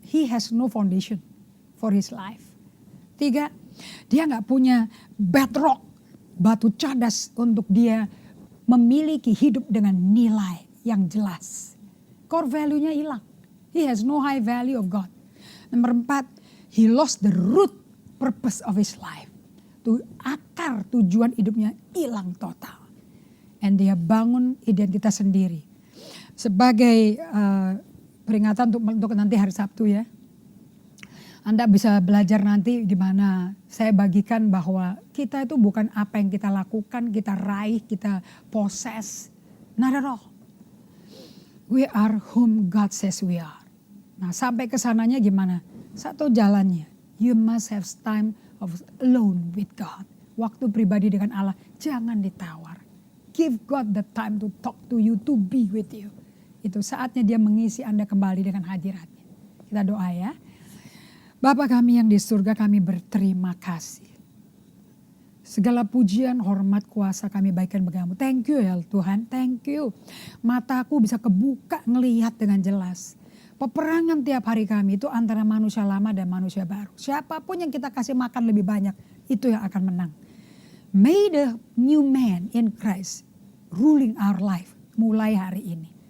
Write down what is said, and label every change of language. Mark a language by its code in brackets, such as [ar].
[en] He has no foundation for his life. [id] 3, dia nggak punya bedrock, batu cadas untuk dia memiliki hidup dengan nilai yang jelas. [en] Core value- [id] nya hilang. [en] He has no high value of God. [id] Nomor 4, [en] he lost the root purpose of his life. [id] Akar tujuan hidupnya hilang total. And dia bangun identitas sendiri. Sebagai peringatan untuk nanti hari Sabtu ya. Anda bisa belajar nanti di mana saya bagikan bahwa kita itu bukan apa yang kita lakukan, kita raih, kita possess. [en] Not at all. We are whom God says we are. [id] Nah sampai kesananya gimana? Satu jalannya, [en] you must have time of alone with God. [id] Waktu pribadi dengan Allah, jangan ditawar. [en] Give God the time to talk to you, to be with you. [id] Itu saatnya dia mengisi Anda kembali dengan hadiratnya. Kita doa ya. Bapa kami yang di surga, kami berterima kasih. Segala pujian, hormat, kuasa kami baikkan bagamu. [en] Thank you [id] ya Tuhan, [en] thank you. [id] Mataku bisa kebuka ngelihat dengan jelas. Peperangan tiap hari kami itu antara manusia lama dan manusia baru. Siapapun yang kita kasih makan lebih banyak, itu yang akan menang. [en] May the new man in Christ ruling our life [id] mulai hari ini.